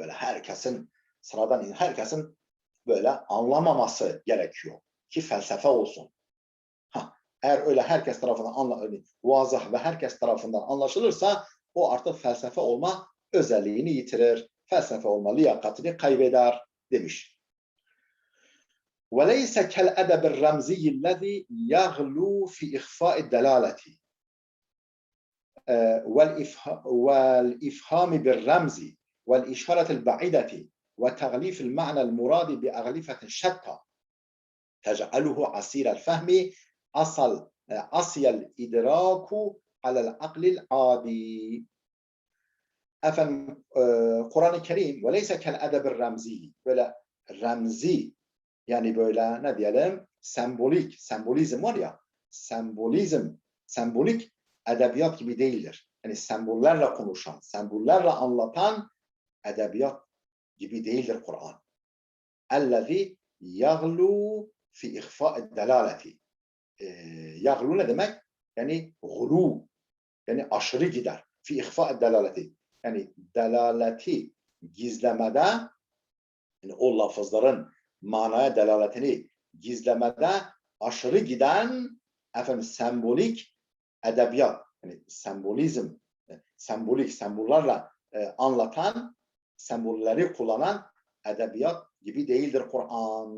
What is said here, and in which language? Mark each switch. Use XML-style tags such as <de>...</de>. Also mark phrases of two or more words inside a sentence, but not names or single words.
<tr>Böyle sıradan herkesin böyle anlamaması gerekiyor ki felsefe olsun. Eğer öyle herkes tarafından vazah ve herkes tarafından anlaşılırsa o artık felsefe olma özelliğini yitirir. Felsefe olma liyakatini kaybeder demiş.</tr> <ar>وَلَيْسَ كَالْأَدَبِ الرَّمْزِيِّ الَّذِي يَغْلُو فِي إِخْفَاءِ الدَّلَالَةِ والإفهام بالرمز والإشارة البعيدة وتغليف المعنى المراد بأغلفة شتى تجعله عسير الفهم عصي الإدراك على العقل العادي.</ar> <tr>Kur'an-ı Kerim</tr> <ar>وَلَيْسَ كَالْأَدَبِ الرَّمْزِيِّ</ar> <tr>böyle remzi, yani böyle ne diyelim, sembolizm var ya, sembolik edebiyat gibi değildir. Yani sembollerle konuşan, sembollerle anlatan edebiyat gibi değildir Kur'an.</tr> <ar>اَلَّذِي يَغْلُوا فِي اِخْفَاءِ الدَّلَالَةِ.</ar> <tr>Yaglu ne demek? Yani gulu, yani aşırı gider.</tr> <ar>في إخفاء الدلالة.</ar> <tr>Yani delaleti gizlemede, yani o lafızların manaya delaletini gizlemede aşırı giden sembolik edebiyat, yani sembolizm sembolik, sembollarla anlatan, sembolleri kullanan edebiyat gibi değildir Kur'an.</tr>